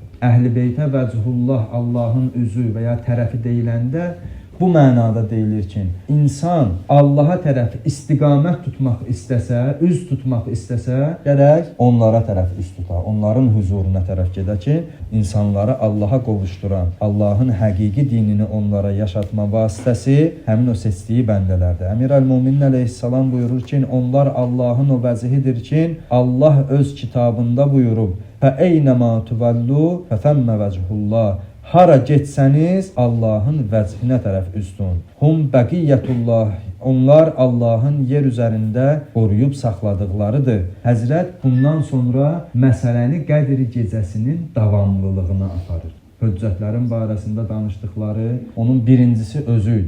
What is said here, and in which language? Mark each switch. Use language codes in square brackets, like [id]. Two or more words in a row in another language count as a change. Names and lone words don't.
[az] Əhl-i beytə vəchullah, Allahın üzü və ya tərəfi deyiləndə, bu mənada deyilir ki, insan Allaha tərəf istiqamət tutmaq istəsə, üz tutmaq istəsə, gərək onlara tərəf üz tutar, onların huzuruna tərəf gedə ki, insanları Allaha qovuşduran, Allahın həqiqi dinini onlara yaşatma vasitəsi həmin o seçdiyi bəndələrdir. Əmir əl-Müminin əleyhissalam buyurur ki, onlar Allahın o vəzihidir ki, Allah öz kitabında buyurub, [ar] فَاَيْنَمَا تُوَلُّوا فَثَمَّ وَجْهُ اللّٰهِ. [az] Hara getsəniz, Allahın vəchihinə tərəf üstün. [ar] هم بقية الله. [az] Onlar Allahın yer üzərində qoruyub saxladıqlarıdır. Həzrət bundan sonra məsələni Qədr gecəsinin davamlılığına aparır. Höccətlərin barəsində danışdıqları onun birincisi özüydü.